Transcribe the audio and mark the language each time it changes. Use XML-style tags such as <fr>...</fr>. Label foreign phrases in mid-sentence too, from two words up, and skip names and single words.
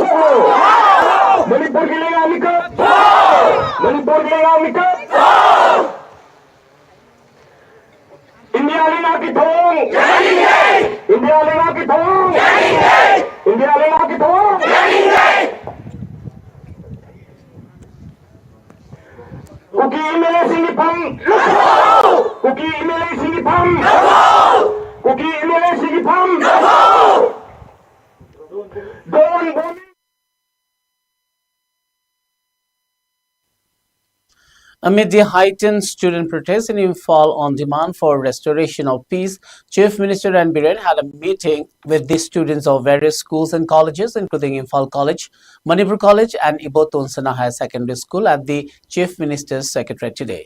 <mni>Manipur ki lenga mikap. Manipur ki lenga mikap. India lenga ki thong. India lenga ki thong. India lenga ki thong. Kuki imele singipam. Kuki imele singipam. Kuki imele singipam. Don.</mni> <en>Amid the heightened student protests in Imphal on demand for restoration of peace, Chief Minister and Biren had a meeting with the students of various schools and colleges, including Imphal College, Manipur College, and Ibo Tonsana Higher Secondary School at the Chief Minister's Secretariat today.</en>